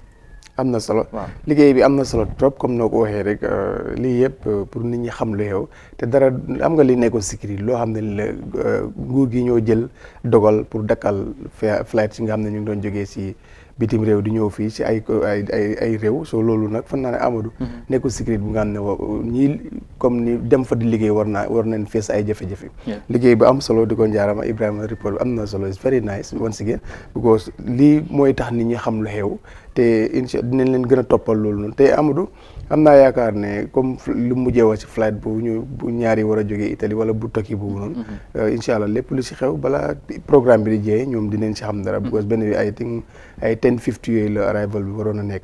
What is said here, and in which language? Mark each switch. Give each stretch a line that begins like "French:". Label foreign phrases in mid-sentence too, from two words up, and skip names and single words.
Wolof: am na solo liggéey bi am na solo trop, comme noo ko waxee rek lii yëpp pour nit ñi xam lu xew te dara am nga li nekkoon sécurité loo xam ne la nguur gi ñoo jël dogal pour dakkal flight yi nga xam ne ñu ngi doon jógee si bitim réew di ñëw fii si ay réew. So loolu nag fan naa ne Amadou nekkul sécurité bu nga xam ne ñii comme ni dem fa di liggéey war nañ fees ay jafe-jafe. Liggéey bi am solo di ko njaarama Ibrahima report bi am na solo
English: it's very nice once again
Wolof: because lii mooy tax nit ñi xam lu xew te incha dinañ leen gën a toppal loolu noonu te Amadou am naa yaakaar ne comme lu mujjee wax ci flight boobu bu ñaari war a jógee Italie wala bu Turquie boobu noonu
Arabic: إن شاء الله
Wolof: lépp lu si xew balaa programme bi di jeexee ñoom dinañ si xam dara because benn bi ay 10:50 yooyu la arrival bi waroon a nekk.